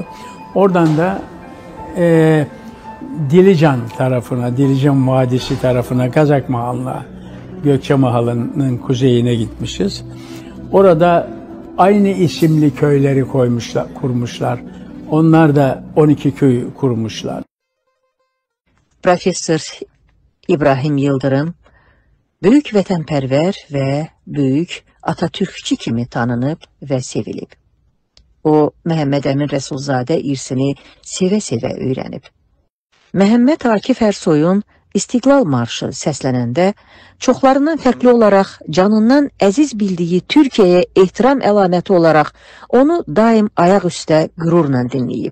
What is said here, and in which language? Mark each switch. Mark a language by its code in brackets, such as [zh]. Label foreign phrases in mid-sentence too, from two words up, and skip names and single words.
[tr] Oradan da Dilican tarafına, Dilican Vadisi tarafına, Kazak Mahalına, Gökçe Mahalı'nın kuzeyine gitmişiz. Orada aynı isimli köyleri kurmuşlar. Onlar da 12 köy kurmuşlar. [az] Professor İbrahim Yıldırım böyük vətənpərvər və böyük Atatürkçü kimi tanınıb və sevilib. O, Məhəmməd Əmin Rəsulzadə irsini sevə-sevə öyrənib. Məhəmməd Akif Ərsoyun İstiqlal Marşı səslənəndə çoxlarından fərqli olaraq canından əziz bildiyi Türkiyəyə ehtiram əlaməti olaraq onu daim ayaq üstə qürurla dinləyib.